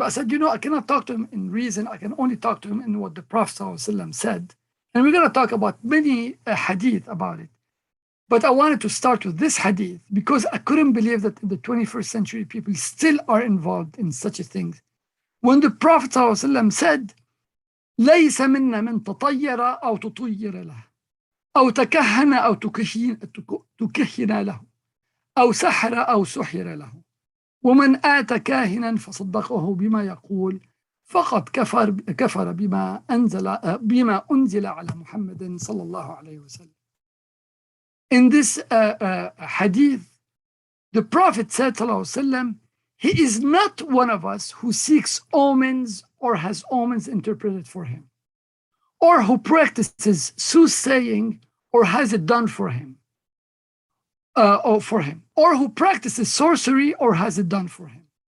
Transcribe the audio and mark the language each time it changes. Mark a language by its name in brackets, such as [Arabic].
[English] I said, I cannot talk to him in reason. I can only talk to him in what the Prophet ﷺ said. And we're going to talk about many hadith about it. But I wanted to start with this hadith because I couldn't believe that in the 21st century, people still are involved in such a thing. When the Prophet ﷺ said, [Arabic] ليس منا من تطير أو تطير له أو تكهن أو تكهن له أو سحر أو سحر له ومن آتى كاهنا فصدقه بما يقول فقد كفر بما أنزل على محمد صلى الله عليه وسلم. [English] In this hadith, the Prophet said, sallallahu alaihi wasallam, he is not one of us who seeks omens or has omens interpreted for him, or who practices soothsaying or has it done for him, or who practices sorcery or has it done for him.